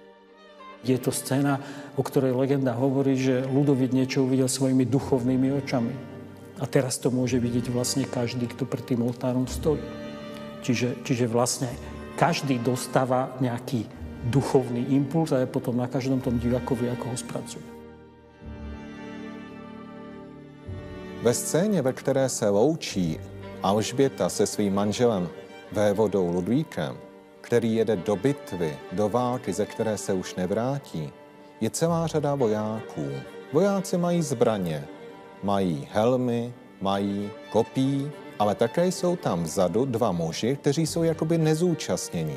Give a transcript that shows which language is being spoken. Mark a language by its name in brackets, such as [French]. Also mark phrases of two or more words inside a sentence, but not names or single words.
[Slovak] Je to scéna, o ktorej legenda hovorí, že Ľudovít niečo uvidel svojimi duchovnými očami. A teraz to môže vidieť vlastne každý, kto pred tým oltárom stojí. Čiže vlastne každý dostáva nejaký duchovný impuls a je potom na každom tom divákovi, ako ho spracuje. [Czech] Ve scéně, ve které se loučí Alžběta se svým manželem vévodou Ludvíkem, který jede do bitvy, do války, ze které se už nevrátí, je celá řada vojáků. Vojáci mají zbraně, mají helmy, mají kopí, ale také jsou tam vzadu 2 muži, kteří jsou jakoby nezúčastnění.